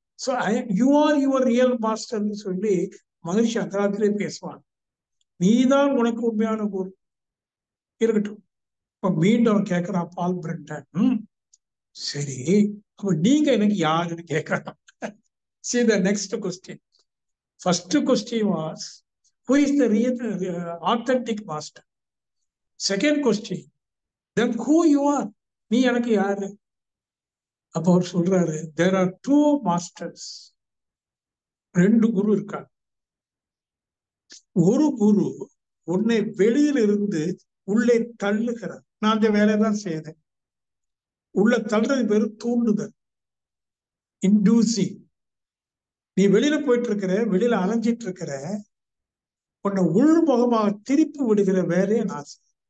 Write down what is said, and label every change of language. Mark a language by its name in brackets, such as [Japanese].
[English] so you are your real மாஸ்டர்னு [Tamil] சொல்லி மகிழ்ச்சி அந்த காலத்திலே பேசுவான். நீதான் உனக்கு உண்மையான குரு. இருக்கட்டும். இப்ப மீண்டும் அவன் கேட்கிறான் பால் பிரண்டன், சரி அப்ப நீங்க எனக்கு யாருன்னு கேட்கறான். [English] See the next question. First question was, who is the real authentic master? Second question, then who you are? [Tamil] நீ எனக்கு யாரு? அப்ப அவர் சொல்றாரு, [English] there are two masters. [Tamil] ரெண்டு குரு இருக்காங்க. ஒரு குரு உன்னை வெளியில் இருந்து உள்ளே தள்ளுகிறார். நான் அந்த வேலையதான் செய்யறேன். உள்ள தள்ளுறது பேரு தூண்டுதல், இன்டியூசிங். நீ வெளியில போயிட்டு இருக்கிற, வெளியில அலைஞ்சிட்டு இருக்கிற, உன்னை உள்முகமாக திருப்பி விடுகிற வேலையை நான் செய்ய.